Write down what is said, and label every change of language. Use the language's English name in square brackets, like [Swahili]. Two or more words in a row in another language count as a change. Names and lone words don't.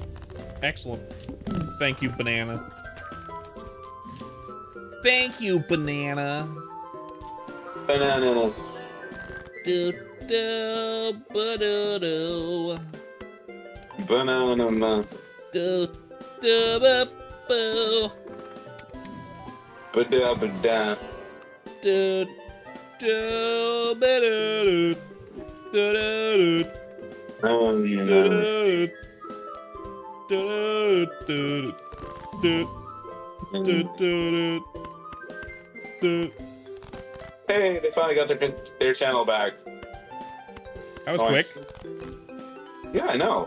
[English] Excellent. Thank you, banana. Thank you, banana. Banana. Do do ba do do. Banana. Do do ba boo. Ba-da, ba-da. Do do ba do do do do Oh, yeah. do do do do do do. Hey, they finally got their channel back. That was Nice. quick. Yeah, I know.